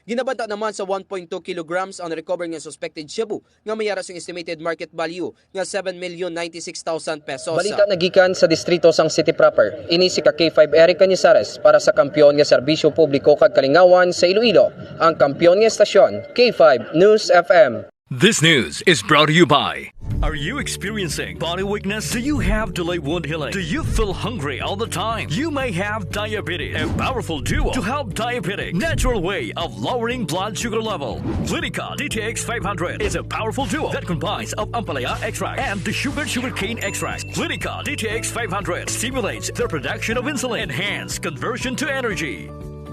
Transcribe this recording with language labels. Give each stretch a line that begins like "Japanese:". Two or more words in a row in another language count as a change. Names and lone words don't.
Hiligaynon: Ginabanta naman sa 1.2 kilograms ang recover nga suspected Cebu nga mayara sang
English: estimated market value
Hiligaynon: nga 7,096,000 pesos. Balita nagikan sa distrito sang City proper. Ini si K5 Eric Canizares para sa kampiyon nga serbisyo publiko kag kalingawan sa Iloilo, ang kampiyon nga estasyon K5 News FM.
English: This news is brought to you by... Are you experiencing body weakness? Do you have delayed wound healing? Do you feel hungry all the time? You may have diabetes. A powerful duo to help diabetic. Natural way of lowering blood sugar level. Clinica DTX 500 is a powerful duo that combines of ampalaya extract and the sugarcane extract. Clinica DTX 500 stimulates the production of insulin, enhance conversion to energy.